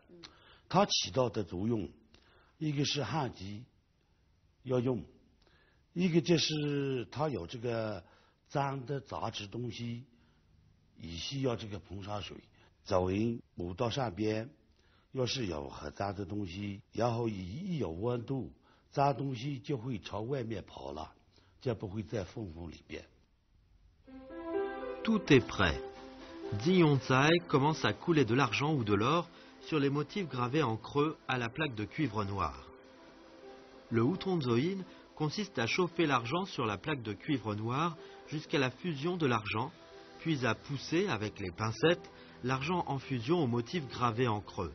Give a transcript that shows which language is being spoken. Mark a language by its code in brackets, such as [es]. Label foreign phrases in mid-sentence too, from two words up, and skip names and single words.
[zh] 它起到的作用，一个是焊机要用，一个就是它有这个脏的杂质东西，也需要这个硼砂水。走人磨到上边，要是有很脏的东西，然后一有温度，脏东西就会朝外面跑了，就不会在缝缝里边。 [fr] Tout est prêt. Ziyon Tsai commence à couler de l'argent ou de l'or sur les motifs gravés en creux à la plaque de cuivre noir. Le Wutongzoyin consiste à chauffer l'argent sur la plaque de cuivre noir jusqu'à la fusion de l'argent, puis à pousser avec les pincettes l'argent en fusion au motif gravé en creux.